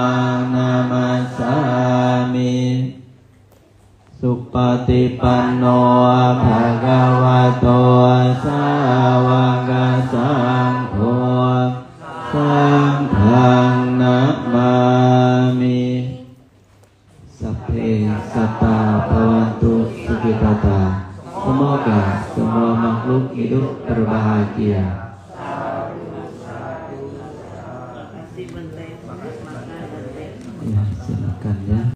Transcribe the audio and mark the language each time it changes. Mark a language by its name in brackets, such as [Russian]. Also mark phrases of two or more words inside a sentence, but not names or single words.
[Pali] งนามัสสามิสุปฏิปันโนภะคะวะโตสาวกสังโฆสังฆังนะมามิสัพเพสัตตาภวันตุสุขิตตา [Indonesian] semoga semua makhluk hidup berbahagia. Ya, silakan ya.